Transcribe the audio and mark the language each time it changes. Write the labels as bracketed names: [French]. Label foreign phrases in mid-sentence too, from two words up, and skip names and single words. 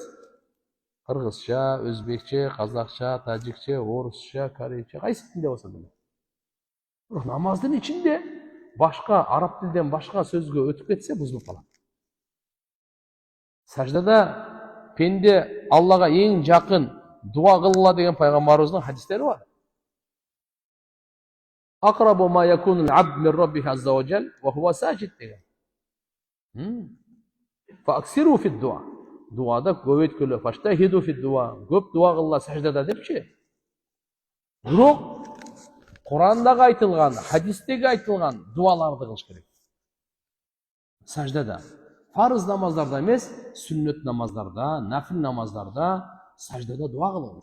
[Kyrgyz] Кыргызча, өзбекче, казакча, тажикче, орусча, корейче, кайсы тилде болсо деле. Бирок намаздын ичинде башка араб тилден башка сөзгө өтүп кетсе бузулуп калат. Саждада пенде Аллага эң жакын дуа кылгыла деген пайгамбарыбыздын хадистери бар. [Arabic] أقرب ما يكون العبد من ربه عز وجل وهو ساجد деген. فأكثروا في الدعاء. [Kyrgyz] Дуада көп өткөлө, [Arabic] فاجتهدوا في الدعاء. [Kyrgyz] Көп дуа кылла саждада депчи. Бирок Курандагы айтылган, хадистеги айтылган дуаларды кылыш керек. Саждада. Фарыз намаздарда эмес, сүннөт намаздарда, нафил намаздарда саждада дуа кылыңыз.